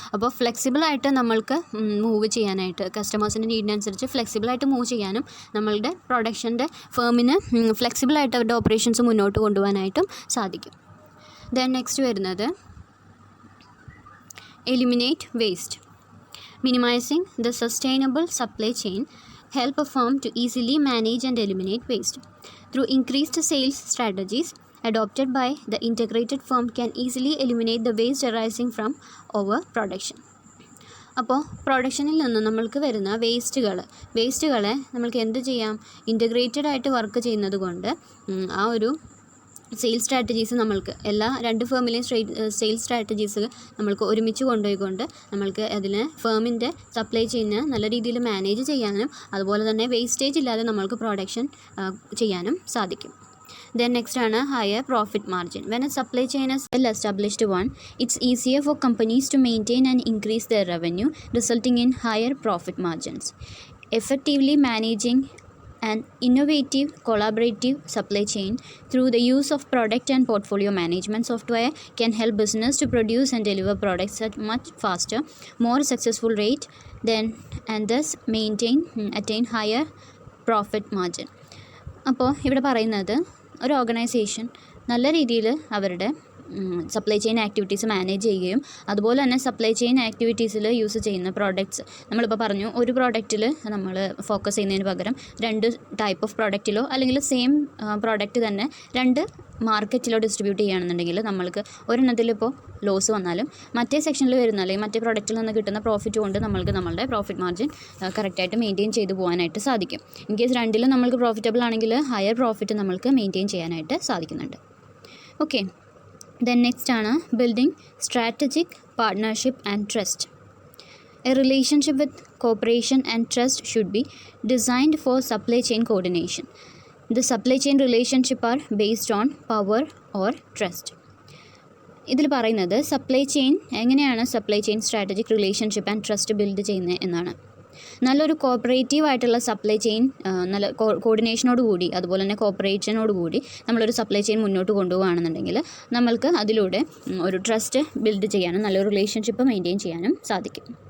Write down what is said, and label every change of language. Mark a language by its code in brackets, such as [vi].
[ml] അപ്പോൾ ഫ്ലെക്സിബിളായിട്ട് നമ്മൾക്ക് മൂവ് ചെയ്യാനായിട്ട്, കസ്റ്റമേഴ്സിൻ്റെ നീഡിനനുസരിച്ച് ഫ്ലെക്സിബിളായിട്ട് മൂവ് ചെയ്യാനും നമ്മളുടെ പ്രൊഡക്ഷൻ്റെ ഫേമിന് ഫ്ലെക്സിബിളായിട്ട് അവരുടെ ഓപ്പറേഷൻസ് മുന്നോട്ട് കൊണ്ടുപോകാനായിട്ടും സാധിക്കും. [en] Then next വരുന്നത് eliminate waste. Minimising the sustainable supply chain help a firm to easily manage and eliminate waste. Through increased sales strategies adopted by the integrated firm can easily eliminate the waste arising from overproduction. [ml] അപ്പോൾ പ്രൊഡക്ഷനിൽ നിന്ന് നമ്മൾക്ക് വരുന്ന വേസ്റ്റുകളെ നമ്മൾക്ക് എന്ത് ചെയ്യാം, integrated ആയിട്ട് work ചെയ്യുന്നത് കൊണ്ട് ആ ഒരു സെയിൽസ് സ്ട്രാറ്റജീസ് നമ്മൾക്ക് രണ്ട് ഫേമിലെയും സെയിൽസ് സ്ട്രാറ്റജീസ് നമ്മൾക്ക് ഒരുമിച്ച് കൊണ്ടുപോയിക്കൊണ്ട് നമ്മൾക്ക് അതിന് ഫേമിൻ്റെ സപ്ലൈ ചെയിന് നല്ല രീതിയിൽ മാനേജ് ചെയ്യാനും അതുപോലെ തന്നെ വേസ്റ്റേജ് ഇല്ലാതെ നമ്മൾക്ക് പ്രൊഡക്ഷൻ ചെയ്യാനും സാധിക്കും. [en] Then next ആണ് higher profit margin. When a supply chain is well established one, it's easier for companies to maintain and increase their revenue, resulting in higher profit margins. Effectively managing an innovative collaborative supply chain through the use of product and portfolio management software can help business to produce and deliver products at much faster, more successful rate and thus attain higher profit margin. [ml] അപ്പോൾ ഇവിടെ പറയുന്നത് ഒരു organisation നല്ല രീതിയിൽ അവരുടെ supply chain activities manage ചെയ്യുകയും അതുപോലെ തന്നെ സപ്ലൈ ചെയിൻ ആക്ടിവിറ്റീസിൽ യൂസ് ചെയ്യുന്ന പ്രോഡക്റ്റ്സ് നമ്മളിപ്പോൾ പറഞ്ഞു, ഒരു പ്രോഡക്റ്റിൽ നമ്മൾ ഫോക്കസ് ചെയ്യുന്നതിന് പകരം രണ്ട് ടൈപ്പ് ഓഫ് പ്രോഡക്റ്റിലോ അല്ലെങ്കിൽ സെയിം പ്രോഡക്റ്റ് തന്നെ രണ്ട് മാർക്കറ്റിലോ ഡിസ്ട്രിബ്യൂട്ട് ചെയ്യുകയാണെന്നുണ്ടെങ്കിൽ നമ്മൾക്ക് ഒരെണ്ണത്തിലിപ്പോൾ ലോസ് വന്നാലും മറ്റേ സെക്ഷനിൽ വരുന്ന അല്ലെങ്കിൽ മറ്റേ പ്രോഡക്റ്റിൽ നിന്ന് കിട്ടുന്ന പ്രോഫിറ്റ് കൊണ്ട് നമ്മൾക്ക് നമ്മളുടെ പ്രോഫിറ്റ് മാർജിൻ കറക്റ്റായിട്ട് മെയിൻറ്റെയിൻ ചെയ്ത് പോകാനായിട്ട് സാധിക്കും. ഇൻ കേസ് രണ്ടിലും നമ്മൾക്ക് പ്രോഫിറ്റബിൾ ആണെങ്കിൽ ഹയർ പ്രോഫിറ്റ് നമ്മൾക്ക് മെയിൻറ്റെയിൻ ചെയ്യാനായിട്ട് സാധിക്കുന്നുണ്ട്. [en] Okay, then next ആണ് building strategic partnership and trust. A relationship with cooperation and trust should be designed for supply chain coordination. The supply chain relationship are based on power or trust. [ml] ഇതിൽ പറയുന്നത് എങ്ങനെയാണ് supply chain strategic relationship and trust build ചെയ്യുന്നത് എന്നാണ്. നല്ലൊരു cooperative ആയിട്ടുള്ള supply chain, നല്ല കോർഡിനേഷനോട് കൂടി അതുപോലെ തന്നെ കോപ്പറേഷനോട് കൂടി നമ്മളൊരു സപ്ലൈ ചെയിൻ മുന്നോട്ട് കൊണ്ടുപോകുകയാണെന്നുണ്ടെങ്കിൽ നമ്മൾക്ക് അതിലൂടെ ഒരു ട്രസ്റ്റ് ബിൽഡ് ചെയ്യാനും നല്ലൊരു റിലേഷൻഷിപ്പ് മെയിൻറ്റെയിൻ ചെയ്യാനും സാധിക്കും.